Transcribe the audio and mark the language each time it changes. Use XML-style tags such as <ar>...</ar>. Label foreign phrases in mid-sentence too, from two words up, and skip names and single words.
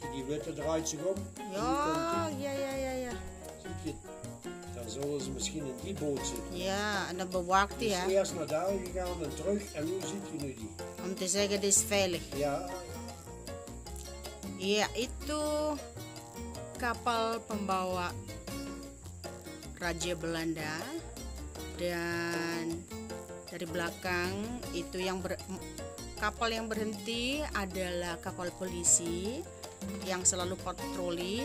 <nl>witte draait zich om. Ja, ja. Zie je, dan zullen ze misschien in die boot zitten. Ja, en dan bewaakt hij, Dus hè? eerst naar daar gegaan en terug en nu ziet je nu die. Om te zeggen, dit is veilig. Ja,</nl> <id>Iya, itu kapal pembawa Raja Belanda, dan dari belakang itu kapal yang berhenti adalah kapal polisi yang selalu patroli.</id>